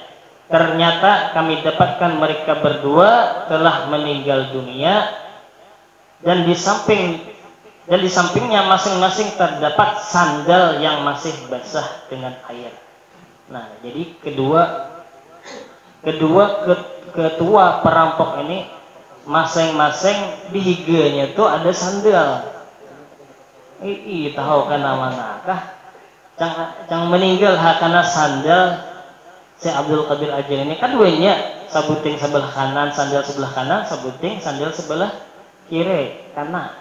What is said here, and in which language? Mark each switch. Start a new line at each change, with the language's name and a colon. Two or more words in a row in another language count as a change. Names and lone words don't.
Indonesian: Ternyata kami dapatkan mereka berdua telah meninggal dunia dan di sampingnya masing-masing terdapat sandal yang masih basah dengan air.
Banjar: Nah, jadi ketua perampok ini masing-masing di higanya itu ada sandal. Tahu kan mana kah? Cang meninggal hakana sandal Syekh Abdul Qadir Al-Jailani kan duanya sabuting sebelah kanan, sandal sebelah kanan, sabuting sandal sebelah kiri kanan.